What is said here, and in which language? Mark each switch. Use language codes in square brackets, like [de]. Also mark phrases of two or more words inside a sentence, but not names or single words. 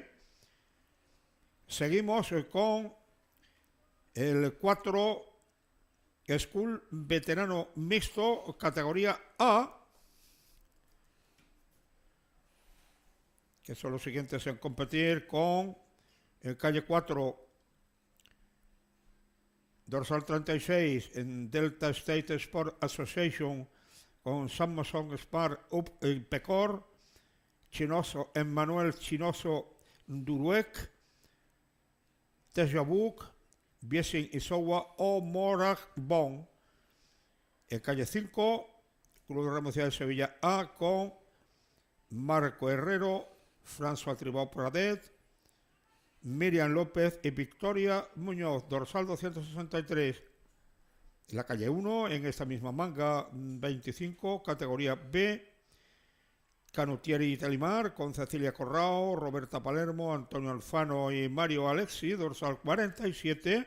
[es] Seguimos con el 4 Scull veterano mixto categoría A, que son los siguientes en competir con en calle 4 dorsal 36 en Delta State Sport Association con Samson Spar Up en Pecor, Chinoso Emmanuel Chinoso Duruec, Tejabuk, Biesin Isowa o Morag Bon. En calle 5, Club de Remo de Sevilla A con Marco Herrero, François Tribau Pradet, Miriam López y Victoria Muñoz, dorsal 263. La calle 1, en esta misma manga 25, categoría B, Canutieri y Telimar, con Cecilia Corrao, Roberta Palermo, Antonio Alfano y Mario Alexi, dorsal 47.